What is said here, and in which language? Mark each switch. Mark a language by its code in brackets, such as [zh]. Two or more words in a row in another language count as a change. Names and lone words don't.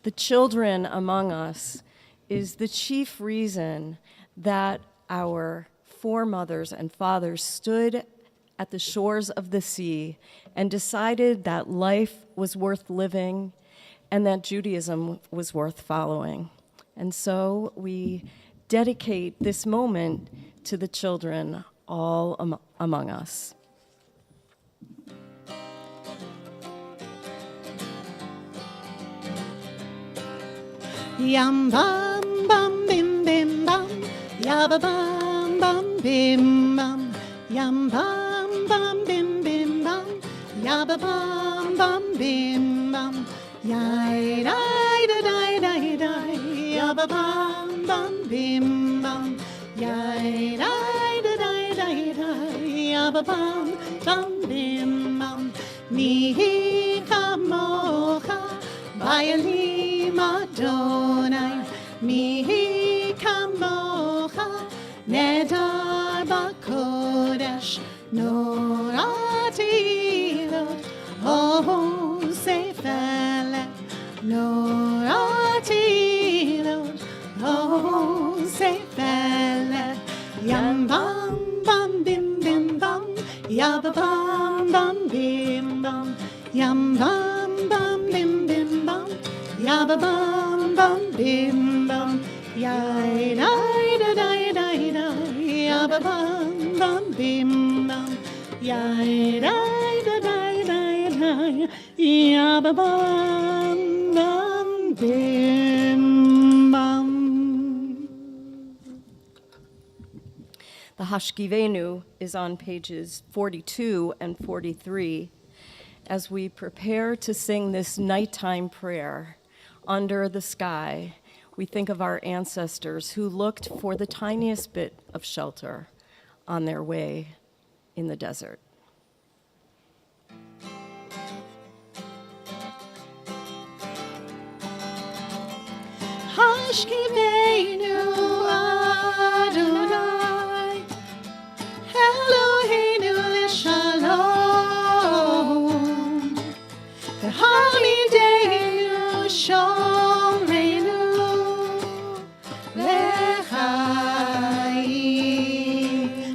[en] The children among us is the chief reason that our foremothers and fathers stood at the shores of the sea and decided that life was worth living and that Judaism was worth following. And so we dedicate this moment to the children all among us. Yam bam bam bim bim bam, yabba bam bam bim bam, yam bam bam bim bim bam, yabba bam bam bim bam, yai dai da dai dai dai, yabba bam bam bim bam, yai dai da dai dai dai, yabba bam bam bim bam, [he] מי כמוכה באלים אדני, מי כמוכה, נאדר בקודש, נורא תהלות, עושה פלא, נורא תהלות, עושה פלא, yam bam bam bim bim bam, yabba bam bam bim bam, yam bam bam bim bim bam, yabba bam bam bim bam, yai dai da dai dai dai, yabba bam bam bim bam, yai dai da dai dai dai, yabba bam bam bim bam. [en] The Hashkivenu is on pages 42 and 43 as we prepare to sing this nighttime prayer. Under the sky, we think of our ancestors who looked for the tiniest bit of shelter on their way in the desert. [he] השכיבנו אדני, אלהינו לשלום, והעמידנו שומרנו לחיים.